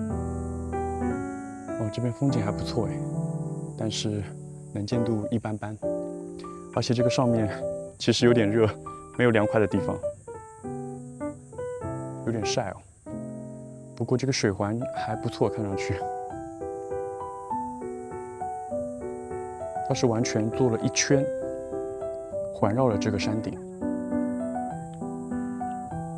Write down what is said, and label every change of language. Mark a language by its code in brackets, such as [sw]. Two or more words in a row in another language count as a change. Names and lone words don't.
[zh] 哦，這邊風景還不錯哎，但是能見度一般般，而且這個上面其實有點熱，沒有涼快的地方，有點曬哦。不過這個水環還不錯，看上去。它是完全做了一圈，環繞了這個山頂。